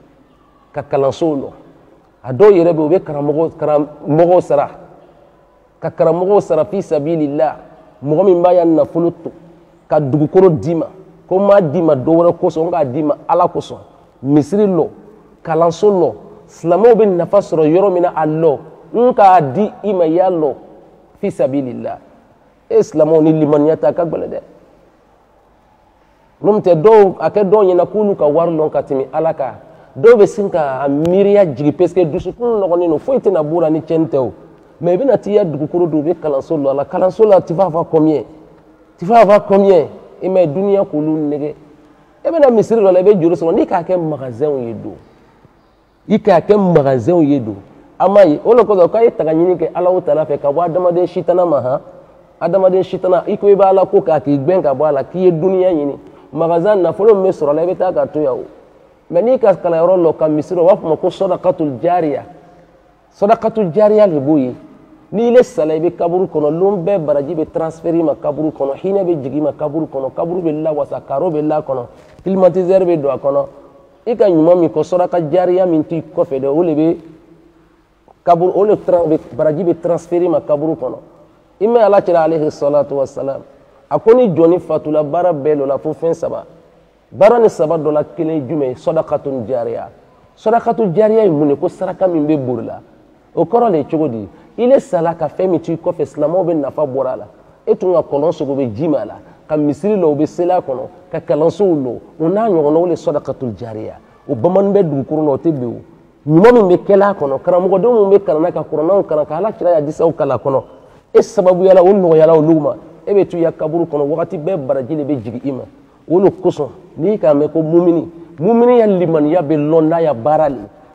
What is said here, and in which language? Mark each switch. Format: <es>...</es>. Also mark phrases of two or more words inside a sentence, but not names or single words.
<bm>ka kalansow lɔ a dɔw yɛrɛ bɛ yen u bɛ karamɔgɔw sara ka karamɔgɔw sara</bm> <ar>في سبيل الله</ar> <bm>mɔgɔ min b'a ya nafolo to ka dugukolo d'i ma ko m'a d'i ma dɔ wɛrɛ kosɔn n k'a d'i ma ala kosɔn misiri lɔ kalanso lɔ silamɛw bɛ nafa sɔrɔ yɔrɔ min na a lɔ n k'a di i ma i y'a lɔ</bm> <ar>في سبيل الله</ar> <bm>silamɛw ni limaniya ta ka gɛlɛn dɛ n'o tɛ dɔw a kɛ dɔw ɲɛna k'olu ka wari lɔn ka tɛmɛ ala kan dɔw bɛ sin ka miiriya jigi parce que dusukun nɔgɔlen don foyi tɛna b'o la ni tiɲɛni tɛ o mais i bɛna t'i ya dugukolo don u bɛ kalanso lɔ a la kalanso la</bm> <fr>tu vas avoir combien tu vas avoir combien</fr> <bm>i m'a ye duniya k'olu nɛgɛ e bɛna misiri dɔ la i bɛ juru sɔrɔ n'i k'a kɛ magasinw ye don i k'a kɛ magasinw ye don a ma ye o de kosɔn k'a ye taga ɲini kɛ Alahu Taala fɛ ka bɔ adamaden sitana ma han adamaden sitana i ko i bɛ ala ko k'a k'i gbɛn ka bɔ a la k'i ye duniya ɲini magasin nafolo min bɛ sɔrɔ a la i bɛ taa ka to yan o mais n'i ka kalanyɔrɔ lɔ ka misiri u b'a fɔ ma ko</bm> <ar>صدقة جارية صدقة جارية</ar> <bm>de b'o ye n'i le sala i bɛ kaburu kɔnɔ lon bɛɛ baraji bɛ transférer i ma kaburu kɔnɔ hinɛ bɛ jigin i ma kaburu kɔnɔ kaburu bɛ lawasa karo bɛ la kɔnɔ climatiseur bɛ don a kɔnɔ i ka ɲuman min kɔ</bm> <ar>صدقة جارية</ar> <bm>min t'i kɔfɛ dɛ o de bɛ kaburu o de baraji bɛ transférer i ma kaburu kɔnɔ i mɛ ala cɛla</bm> <ar>عليه الصلاة والسلام</ar> <bm>a ko ni jɔnni fatula baara bɛɛ dɔ la fo fɛn saba baara ni saba dɔ la kelen ye jumɛn ye</bm> <ar>صدقة جارية صدقة جارية</ar> <bm>ye mun de ko saraka min bɛ bori la o kɔrɔ de ye cogo di i le sala ka fɛn min t'i kɔfɛ silamɛw bɛ nafa bɔra a la e tun ka kɔlɔn sogo bɛ ji ma a la ka misiri la o bɛ seli a kɔnɔ ka kalansow lɔ o n'a ɲɔgɔnnaw le</bm> <ar>صدقة جارية</ar> <bm>o bamanan bɛ dugukolo la o tɛ bin o ɲuman min bɛ kɛla a kɔnɔ karamɔgɔdenw min bɛ kalan na ka kuranɛw kalan ka ala kira hadisaw kalan a kɔnɔ e sababuyala o nɔgɔyala olu ma e bɛ to i ya kaburu kɔnɔ wagati bɛɛ baraji de bɛ jigin i ma o de kosɔn n'i k'a mɛn ko mumini ya limaniya bɛ lɔn n'a ya baara le</bm>